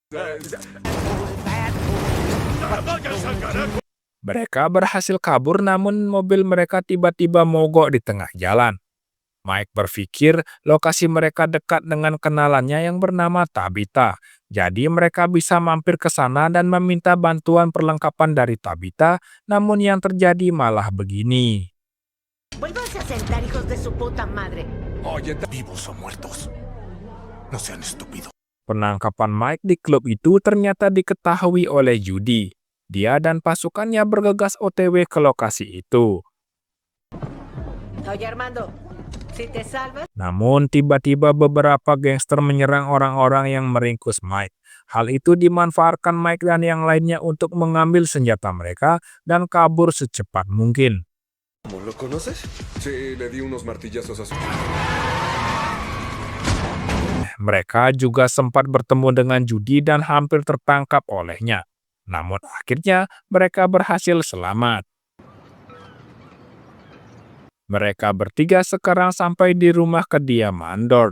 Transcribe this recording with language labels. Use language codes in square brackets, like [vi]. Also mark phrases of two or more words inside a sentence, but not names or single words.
[id] Mereka berhasil kabur namun mobil mereka tiba-tiba mogok di tengah jalan. Mike berpikir lokasi mereka dekat dengan kenalannya yang bernama Tabitha. Jadi mereka bisa mampir ke sana dan meminta bantuan perlengkapan dari Tabitha, namun yang terjadi malah begini. [es] Vuélvanse a sentar, hijos de su puta madre. Oye, vivos o muertos. No sean estúpidos. [id] Penangkapan Mike di klub itu ternyata diketahui oleh Judy. Dia dan pasukannya bergegas OTW ke lokasi itu. [es] Oye, Armando, si te salvas... [id] Namun tiba-tiba beberapa gangster menyerang orang-orang yang meringkus Mike. Hal itu dimanfaatkan Mike dan yang lainnya untuk mengambil senjata mereka dan kabur secepat mungkin. [es] ¿lo conoces? Sí, le di unos martillazos a su... [id] Mereka juga sempat bertemu dengan Judy dan hampir tertangkap olehnya. Namun akhirnya mereka berhasil selamat. Mereka bertiga sekarang sampai di rumah kediaman Dorn.